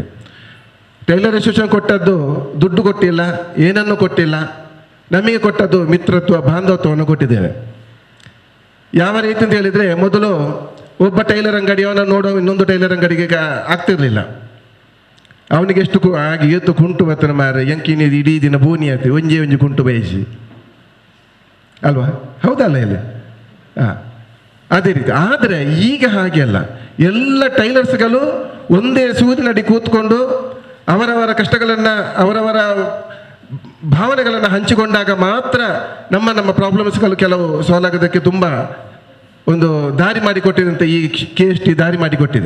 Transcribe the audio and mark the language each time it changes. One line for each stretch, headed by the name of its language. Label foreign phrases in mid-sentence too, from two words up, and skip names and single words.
English: tailor association
Kannada: ಕೊಟ್ಟದ್ದು ದುಡ್ಡು ಕೊಟ್ಟಿಲ್ಲ, ಏನನ್ನು ಕೊಟ್ಟಿಲ್ಲ. ನಮಗೆ ಕೊಟ್ಟದ್ದು ಮಿತ್ರತ್ವ, ಬಾಂಧವತ್ವವನ್ನು ಕೊಟ್ಟಿದ್ದೇವೆ. ಯಾವ ರೀತಿ ಅಂತ ಹೇಳಿದರೆ, ಮೊದಲು ಒಬ್ಬ ಟೈಲರ್ ಅಂಗಡಿಯವನ್ನ ನೋಡೋ ಇನ್ನೊಂದು ಟೈಲರ್ ಅಂಗಡಿಗೆ ಆಗ್ತಿರ್ಲಿಲ್ಲ. ಅವನಿಗೆ ಎಷ್ಟು ಆಗಿ
Tulu: ಎತ್ತು ಕುಂಟು ಬರ್ತನೆ ಮಾರ ಎಂಕಿನ
Kannada: ಇಡೀ ದಿನ ಬೋನಿ ಆಗ್ತದೆ,
Tulu: ಒಂಜಿ ಕುಂಟು ಬಯಸಿ
Kannada: ಅಲ್ವಾ? ಹೌದಲ್ಲ ಇಲ್ಲಿ? ಅದೇ ರೀತಿ. ಆದರೆ ಈಗ ಹಾಗೆ ಅಲ್ಲ. ಎಲ್ಲ ಟೈಲರ್ಸ್ಗಳು ಒಂದೇ ಸೂರಿನಡಿ ಕೂತ್ಕೊಂಡು ಅವರವರ ಕಷ್ಟಗಳನ್ನು, ಅವರವರ ಭಾವನೆಗಳನ್ನು ಹಂಚಿಕೊಂಡಾಗ ಮಾತ್ರ ನಮ್ಮ ಪ್ರಾಬ್ಲಮ್ಸ್ಗಳು ಕೆಲವು ಸಾಲ್ವ್ ಆಗೋದಕ್ಕೆ ತುಂಬ ಒಂದು ದಾರಿ ಮಾಡಿಕೊಟ್ಟಿದಂತೆ ಈ KST ದಾರಿ ಮಾಡಿಕೊಟ್ಟಿದೆ.